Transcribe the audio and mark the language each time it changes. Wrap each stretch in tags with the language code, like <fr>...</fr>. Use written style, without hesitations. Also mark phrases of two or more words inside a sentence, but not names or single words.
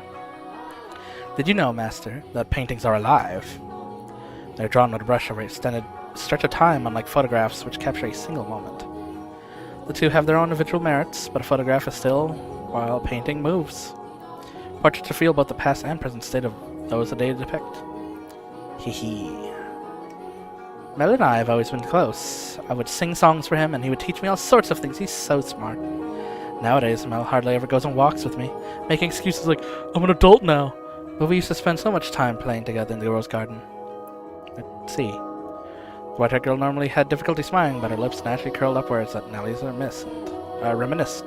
<en>Did you know, Master, that paintings are alive? They're drawn with a brush over an extended stretch of time, unlike photographs which capture a single moment. The two have their own individual merits, but a photograph is still, while a painting moves. Portraits reveal both the past and present state of those they depict. Hee hee. Mel and I have always been close. I would sing songs for him, and he would teach me all sorts of things. He's so smart. Nowadays, Mel hardly ever goes on walks with me, making excuses like, I'm an adult now. But we used to spend so much time playing together in the Rose Garden. Let's see. The white-haired girl normally had difficulty smiling, but her lips naturally curled upwards at Nellie's reminisced.</en>